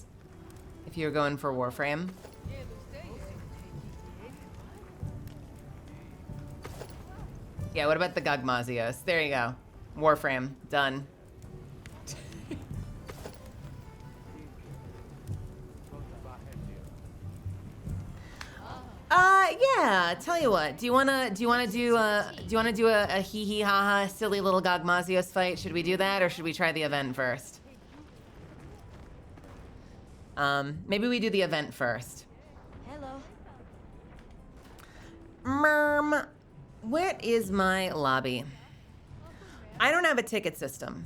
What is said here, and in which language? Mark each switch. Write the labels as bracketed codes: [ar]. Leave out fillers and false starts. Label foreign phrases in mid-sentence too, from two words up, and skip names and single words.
[en] If you're going for Warframe. Yeah, what about the Gagmazios? There you go. Warframe. Done. Yeah. Tell you what. Do you wanna do a hee hee ha ha silly little Gagmazios fight? Should we do that, or should we try the event first? Maybe we do the event first. Hello. Merm, what is my lobby? I don't have a ticket system.